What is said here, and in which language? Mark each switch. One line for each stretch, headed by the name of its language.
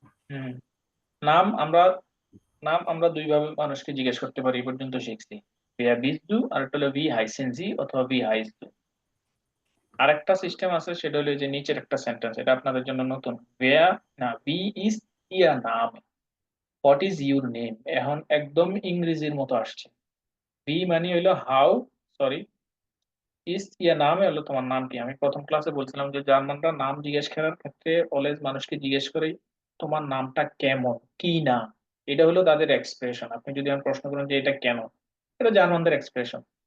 Bangla: হুম, নাম আমরা, নাম আমরা দুই ভাবে মানুষকে জিজ্ঞেস করতে পারি, এই পর্যন্ত শিখছি।
German: wer bist du,
Bangla: আর একটা হলো
German: wie heißen Sie
Bangla: অথবা
German: wie heißt du।
Bangla: আরেকটা সিস্টেম আছে, সেটা হলো এই যে নিচের একটা সেন্টেন্স, এটা আপনাদের জন্য নতুন।
German: wer
Bangla: না,
German: wie ist ihr Name,
English: what is your name,
Bangla: এখন একদম ইংরেজির মতো আসছে। wie মানে হলো how, sorry,
German: ist ihr Name
Bangla: হলো তোমার নাম কি। আমি প্রথম ক্লাসে বলছিলাম যে জার্মানরা নাম জিজ্ঞেস করার ক্ষেত্রে অলওয়েজ মানুষকে জিজ্ঞেস করে তোমার নামটা কেমন, কি নাম, এটা হলো তাদের এক্সপ্রেশন। আপনি যদি আমি প্রশ্ন করেন যে এটা কেন, এটা জার্মানদের এক্সপ্রেশন।